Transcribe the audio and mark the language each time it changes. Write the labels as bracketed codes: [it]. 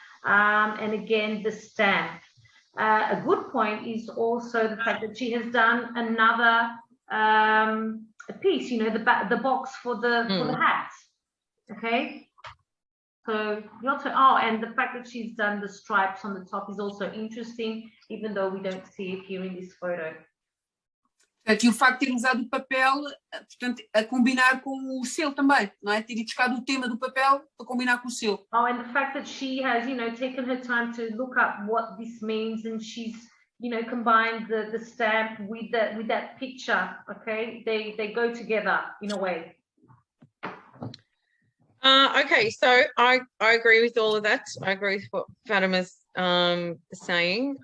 [en] And again, the stamp. A good point is also the fact that she has done another a piece, you know, the box for the hat. Okay. So and the fact that she's done the stripes on the top is also interesting, even though we don't see it here in this photo. [pt] E o facto de ter usado o papel, portanto, a combinar com o selo também, não é? Ter buscado o tema do papel para combinar com o selo. [en] Oh, and the fact that she has, you know, taken her time to look up what this means, and she's, you know, combined the stamp with that picture. Okay, they go together in a way. Okay, so I agree with all of that. I agree with what Fatima's saying.